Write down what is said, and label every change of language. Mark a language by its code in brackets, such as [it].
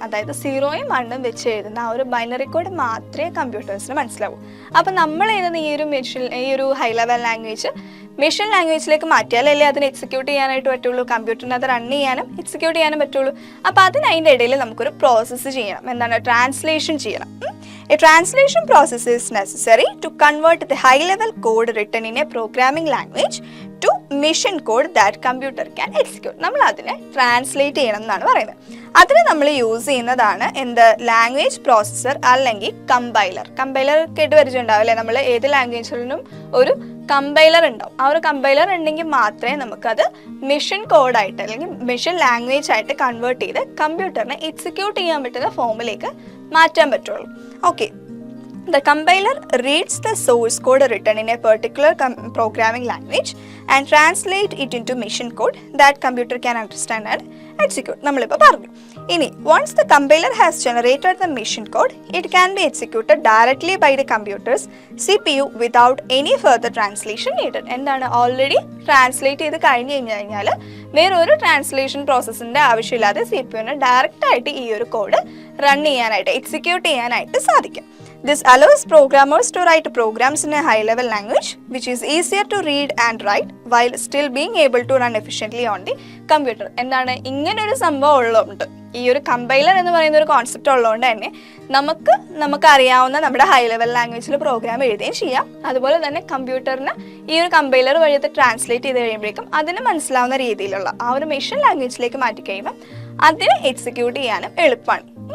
[ml] അതായത് 0ഉം 1ഉം വെച്ച് എഴുതുന്ന ആ ഒരു ബൈനറി കോഡ് മാത്രമേ കമ്പ്യൂട്ടേഴ്സിന് മനസ്സിലാവൂ. അപ്പം നമ്മൾ എഴുതുന്ന ഈ ഒരു ഹൈ ലെവൽ ലാംഗ്വേജ് മെഷീൻ ലാംഗ്വേജിലേക്ക് മാറ്റിയാലല്ലേ അതിന് എക്സിക്യൂട്ട് ചെയ്യാനായിട്ട് പറ്റുള്ളൂ. കമ്പ്യൂട്ടറിന് അത് റൺ ചെയ്യാനും എക്സിക്യൂട്ട് ചെയ്യാനും പറ്റുള്ളൂ. അപ്പോൾ അതിൻ്റെ ഇടയിൽ നമുക്കൊരു പ്രോസസ്സ് ചെയ്യണം. എന്താണ്? ട്രാൻസ്ലേഷൻ ചെയ്യണം. [en] A translation process is necessary to convert the high-level code written in a programming language to machine code that computer can execute. [ml] നമ്മൾ അതിനെ ട്രാൻസ്ലേറ്റ് ചെയ്യണം എന്നാണ് പറയുന്നത്. അതിന് നമ്മൾ യൂസ് ചെയ്യുന്നതാണ് എന്ത്? ലാംഗ്വേജ് പ്രോസസ്സർ അല്ലെങ്കിൽ കമ്പൈലർ. കമ്പൈലർ കേട്ട് പരിചയമുണ്ടാവും അല്ലേ? നമ്മൾ ഏത് ലാംഗ്വേജിനും ഒരു കമ്പൈലർ ഉണ്ടാവും. ആ ഒരു കമ്പൈലർ ഉണ്ടെങ്കിൽ മാത്രമേ നമുക്കത് മെഷീൻ കോഡായിട്ട് അല്ലെങ്കിൽ മെഷീൻ ലാംഗ്വേജ് ആയിട്ട് കൺവേർട്ട് ചെയ്ത് കമ്പ്യൂട്ടറിനെ എക്സിക്യൂട്ട് ചെയ്യാൻ പറ്റുന്ന ഫോമിലേക്ക് മാറ്റാൻ പറ്റുള്ളൂ. [en] Okay, the compiler reads the source code written in a particular programming language and translate it into machine code that computer can understand and execute. [ml] നമ്മളിപ്പോൾ പറഞ്ഞു. [en] ഇനി once the compiler has generated the machine code, it can be executed directly by the computer's CPU without any further translation needed. [ml] എന്താണ്? Already translate ചെയ്ത് കഴിഞ്ഞ് കഴിഞ്ഞാൽ വേറൊരു translation പ്രോസസ്സിൻ്റെ ആവശ്യമില്ലാതെ CPU-ന് direct ആയിട്ട് ഈ ഒരു കോഡ് റൺ ചെയ്യാനായിട്ട് എക്സിക്യൂട്ട് ചെയ്യാനായിട്ട് സാധിക്കും. [en] This allows programmers to write programs in a high-level language, which is easier to read and write while still being able to run efficiently on the computer. [ml] എന്താണ്? ഇങ്ങനൊരു സംഭവം ഉള്ളതുകൊണ്ട്, ഈ ഒരു കമ്പൈലർ എന്ന് പറയുന്ന ഒരു കോൺസെപ്റ്റ് ഉള്ളതുകൊണ്ട് തന്നെ നമുക്കറിയാവുന്ന നമ്മുടെ ഹൈ ലെവൽ ലാംഗ്വേജിൽ പ്രോഗ്രാം എഴുതുകയും ചെയ്യാം. അതുപോലെ തന്നെ കമ്പ്യൂട്ടറിന് ഈ ഒരു കമ്പൈലർ വഴി അത് ട്രാൻസ്ലേറ്റ് ചെയ്ത് കഴിയുമ്പോഴേക്കും അതിന് മനസ്സിലാവുന്ന രീതിയിലുള്ള ആ ഒരു മെഷീൻ ലാംഗ്വേജിലേക്ക് മാറ്റി കഴിയുമ്പോൾ അതിനെ എക്സിക്യൂട്ട് ചെയ്യാനും എളുപ്പമാണ്.